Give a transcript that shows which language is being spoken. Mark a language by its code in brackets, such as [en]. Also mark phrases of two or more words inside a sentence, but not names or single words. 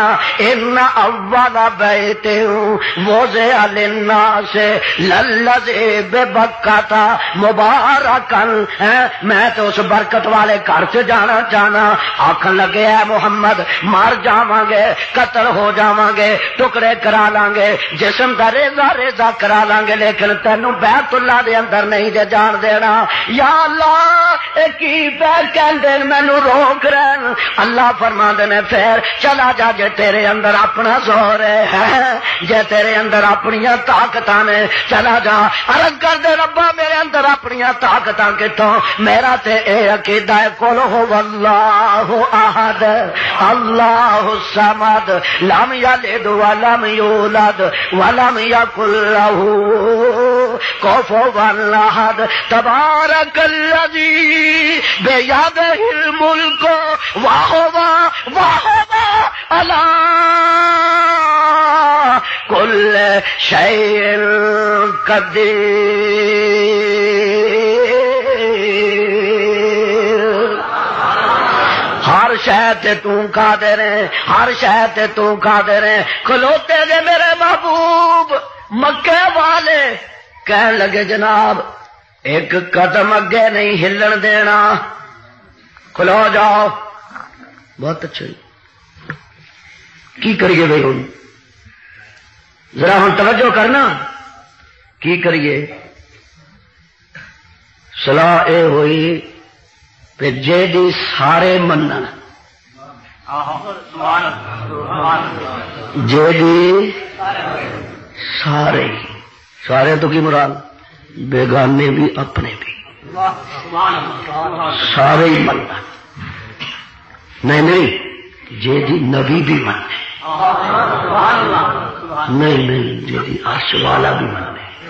[ar] ان اول بیت وضع للناس للذی ببکۃ مبارکا، [pa] میں تو اس برکت والے گھر سے جانا چاہنا. آکھن لگے اے محمد مر جاواں گے، قتل ہو جاواں گے، ٹکڑے کرا لیں گے، جسم دا ریزہ ریزہ کرا لیں گے، لیکن تینوں بیت اللہ دے اندر نہیں جے جان دینا. یا اللہ اے کی پہ کہندے مینوں روک رہن. اللہ فرماندے نے پھر چلا جا، جے تیرے اندر اپنا زور ہے، جے تیرے اندر اپنیاں طاقتاں نے، چلا جا. عرض کر دے ربا میرے اندر اپنیاں طاقتاں کتوں؟ میرا تے اے عقیدہ ہے [ar] قل هو اللہ احد اللہ الصمد لم یلد ولم یولد ولم یکن له کفوا احد. تبارک الذی بیدہ الملک وہو علی کل شیء قدیر. [pa] ہر شے تے توں قادر ہے، ہر شے تے توں قادر ہے. کھلوتے دے میرے محبوب مکے والے کہن لگے جناب ایک قدم اگے نہیں ہلن دینا، کھلو جاؤ. بہت اچھا کی کریے بھائی؟ ہوں ذرا ہوں توجہ کرنا، کی کریے؟ صلاح اے ہوئی کہ جیدی سارے منن، جیدی سارے تو کی مراد؟ بیگانے بھی اپنے بھی سارے ہی منن. نہیں جیدی نبی بھی مننے، نہیں جیدی عرش والا بھی مننے.